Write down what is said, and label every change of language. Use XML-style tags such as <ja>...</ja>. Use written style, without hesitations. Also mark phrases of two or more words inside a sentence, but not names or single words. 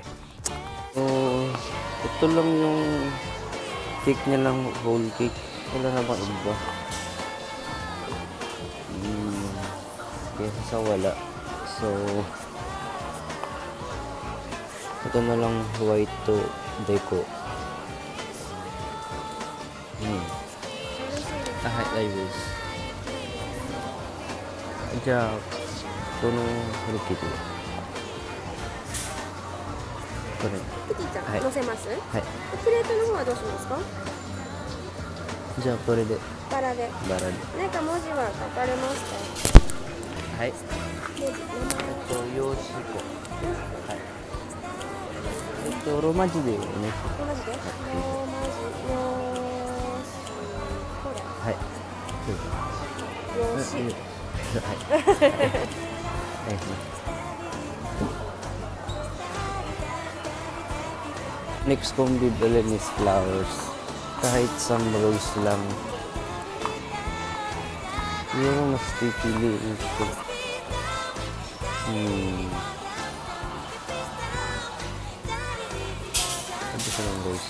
<tl>So, ito lang yung cake niya lang,</tl> <en>whole cake.</en> <tl>Wala na bang iba? Kesa sa wala. So, ito na lang</tl> <en>white to deco. I will.</en> <ja>Ja, このフルキティ。これ。キティちゃん、はい、乗せます。はい。プレートの方はどうしますか。じゃあこれで。バラで。バラで。何か文字は書かれました。はい。名字、名前。用紙庫。はい。ローマ字でね。ローマ字で。ローマ字。これ。はい。用紙。</ja> <tl>はい。Next kong bibilin</tl> <en>is flowers.</en> <tl>Kahit</tl> <en>some rose</en> <tl>lang. Yung mas pipiliin ko. Ano sa ng rose?</tl>